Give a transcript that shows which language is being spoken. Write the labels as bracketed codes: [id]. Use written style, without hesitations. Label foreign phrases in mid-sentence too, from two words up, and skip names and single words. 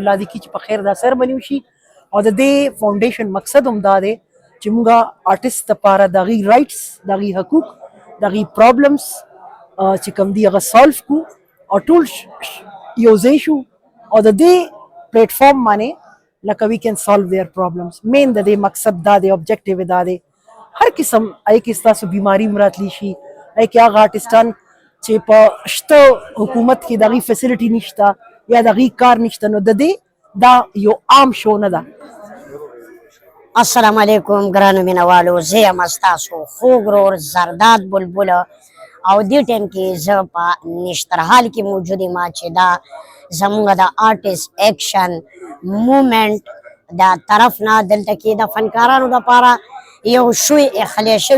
[ps] الله دې کړي چې په خیر دا سرمني وشي. او د دې فاونډیشن مقصد هم دا دی چې موږ آرټسټ دپاره د هغوی رایټس، د هغوی حقوق، د هغوی پرابلمس چې کوم دي هغه سالو کړو او ټول یو ځای شو او د دې پلیټ فارم باندې لکه [en] we can solve their problems. [ps] مین د دې مقصد دا دی، اوبجیکټیو یې دا دی هر قسم هغې کې ستاسو بیماري هم راتلی شي، هغې کې هغه آرټسټان چې په شته حکومت کې د هغوی فیسیلیټي نشته یا د هغوی کار نشته، نو د دې دا یو عام شو نه ده. السلام علیکم ګرانو مینوالو، زه یم ستاسو خوږ ورور زرداد بلبل او دې ټایم کې زه په نشترحال کې موجود یم چې دا زموږ د آرټسټ اکشن موومنټ د طرف نه دلته کې د فنکارانو دپاره یو شو اخلی شوی.